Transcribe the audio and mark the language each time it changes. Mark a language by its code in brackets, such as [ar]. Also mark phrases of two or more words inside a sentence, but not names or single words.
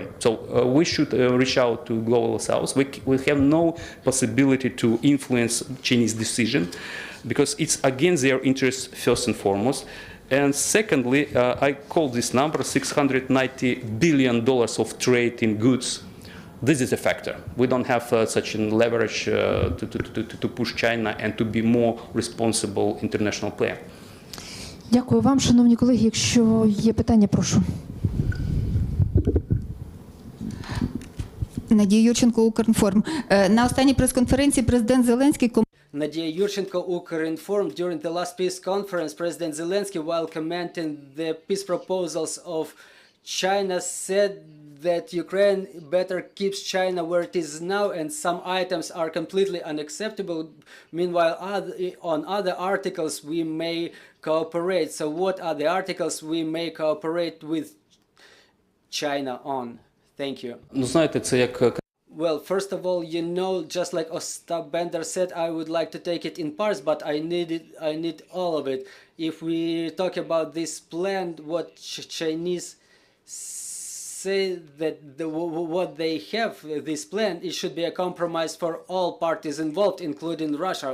[en] So we should reach out to global south. We have no possibility to influence Chinese decision, because it's against their interests first and foremost. And secondly, I call this number $690 billion of trade in goods. This is a factor. We don't have such a leverage to push China and to be more responsible international player. [uk] Дякую вам, шановні колеги. Якщо є питання, прошу. Надія Юрченко, Укрінформ. На останній прес-конференції президент Зеленський [en] Nadia Yurchenko, Ukrinform. During the last peace conference, President Zelensky, while commenting the peace proposals of China, said that Ukraine better keeps China where it is now, and some items are completely unacceptable. Meanwhile, on other articles we may cooperate. So what are the articles we may cooperate with China on? Thank you. [uk] Знаєте, це як [en] Well, first of all, just like Ostap Bender said, I would like to take it in parts, but I need all of it. If we talk about this plan, what Chinese say that what they have, this plan, it should be a compromise for all parties involved, including Russia.